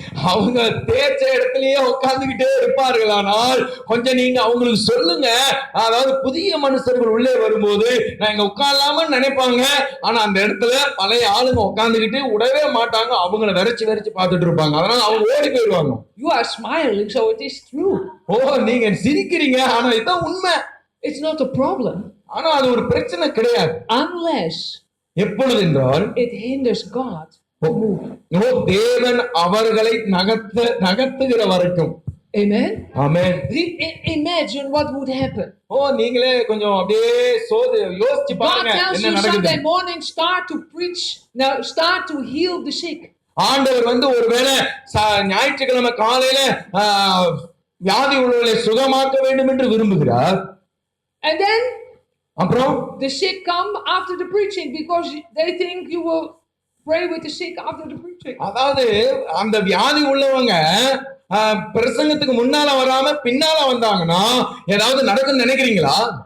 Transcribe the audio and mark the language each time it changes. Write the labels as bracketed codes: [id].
[ta] அவங்க தேய்ச்ச இடத்துலயே உட்கார்ந்துகிட்டே இருப்பார்கள். ஆனால் கொஞ்சம் நீங்க அவங்களுக்கு சொல்லுங்க, அதாவது புதிய மனுஷர்கள் உள்ளே வரும்போது நான் இங்க உட்காரலாமன்னு நினைப்பாங்க, ஆனா அந்த இடத்துல பழைய ஆளுங்க உட்கார்ந்துகிட்டு உடவே மாட்டாங்க, அவங்கள வெறிச்சு வெறிச்சு பார்த்துட்டு இருப்பாங்க. அதனால அவங்க ஓடி போயிடுவாங்க. [en] You are smiling, so it is true. [ta] ஓ நீங்க சிரிக்கிறீங்க, ஆனா இதுதான் உண்மை. [en] It's not a problem. [ta] ஆனா அது ஒரு பிரச்சனை கிடையாது. [en] Unless [ta] எப்பொழுது என்றால் [en] it hinders God to move. [ta] தேவன் அவர்களை நகர்த்துகிற வரைக்கும். [en] Amen. Amen. Imagine what would happen. [ta] ஓ நீங்களே கொஞ்சம் அப்படியே யோசிச்சு பாருங்க என்ன நடக்குது. [en] Sunday morning start to preach, now start to heal the sick. [ta] ஆண்டவர் ஒருவேளை ஞாயிற்றுக்கிழமை காலையில வியாதி உள்ளவர்களை சுகமாக்க வேண்டும் என்று விரும்புகிறார். [en] And then [ta] அப்புறம் [en] the sick come after the preaching because they think you will pray with the sick after the preaching. [ta] அதாவது அந்த வியாதி உள்ளவங்க பிரசங்கத்துக்கு முன்னால வராம பின்னால வந்தாங்கன்னா ஏதாவது நடக்கும்னு நினைக்கிறீங்களா?